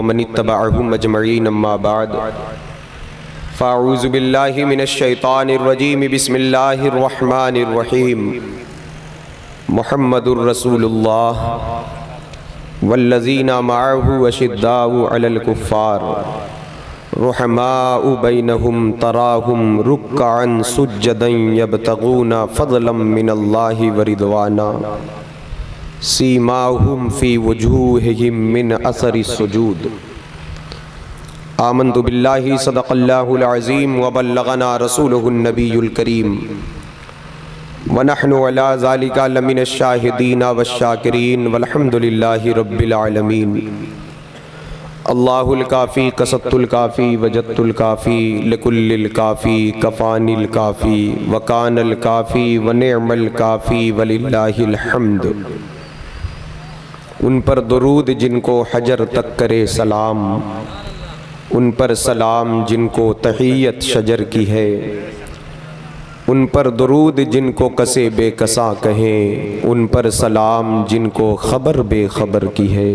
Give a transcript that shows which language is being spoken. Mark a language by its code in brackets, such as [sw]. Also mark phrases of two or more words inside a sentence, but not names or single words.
[ar] من اتبعهم أجمعين أما بعد فأعوذ بالله من الشيطان الرجيم بسم الله الرحمن الرحيم محمد رسول الله والذين معه أشداء على الكفار رحماء بينهم تراهم ركعا سجدا يبتغون فضلا من الله ورضوانا سيماهم في وجوههم من أثر السجود. آمنت بالله صدق الله العظيم وبلغنا رسوله النبي الكريم ونحن على ذلك لمن الشاهدين والشاكرين والحمد لله رب العالمين. الله الكافي قصدت الكافي وجدت الكافي لكل الكافي كفاني الكافي وكان الكافي ونعم الكافي ولله الحمد. [ur] ان پر درود جن کو حجر تک کرے سلام، ان پر سلام جن کو تحیت شجر کی ہے، ان پر درود جن کو کسِ بے کساں کہیں، ان پر سلام جن کو خبر بے خبر کی ہے.